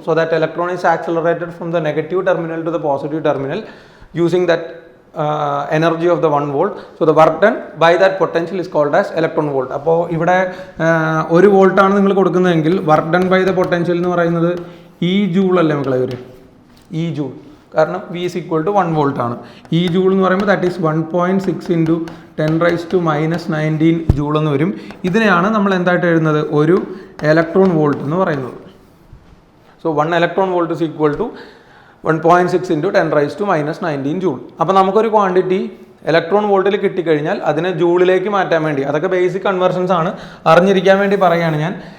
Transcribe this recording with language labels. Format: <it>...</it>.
<en>So that electron is accelerated from the negative terminal to the positive terminal using that energy of the 1 volt. So the work done by that potential is called as electron volt.</en> <ml>അപ്പോൾ ഇവിടെ 1 volt ആണ് നിങ്ങൾ കൊടുക്കുന്നതെങ്കിൽ</ml> <en>work done by the potential</en> <ml>എന്ന് പറയുന്നത് E joule അല്ലേ മക്കളെ? ഒരു E joule.</ml> <en>കാരണം V is equal to 1 volt ആണ്.</en> <ml>E ജൂൾ എന്ന് പറയുമ്പോൾ</ml> <en>that is 1.6 into</en> <ml>10⁻⁻19 ജൂൾ എന്ന് വരും. ഇതിനെയാണ് നമ്മൾ എന്തായിട്ട് എഴുതുന്നത്? ഒരു ഇലക്ട്രോൺ വോൾട്ട് എന്ന് പറയുന്നത്.</ml> <en>So 1 electron volt is equal to 1.6 into 10⁻⁻19 joule.</en> <ml>അപ്പോൾ നമുക്കൊരു ക്വാണ്ടിറ്റി ഇലക്ട്രോൺ വോൾട്ടിൽ കിട്ടിക്കഴിഞ്ഞാൽ അതിനെ ജൂളിലേക്ക് മാറ്റാൻ വേണ്ടി, അതൊക്കെ ബേസിക് കൺവേർഷൻസ് ആണ്, അറിഞ്ഞിരിക്കാൻ വേണ്ടി പറയുകയാണ് ഞാൻ.</ml>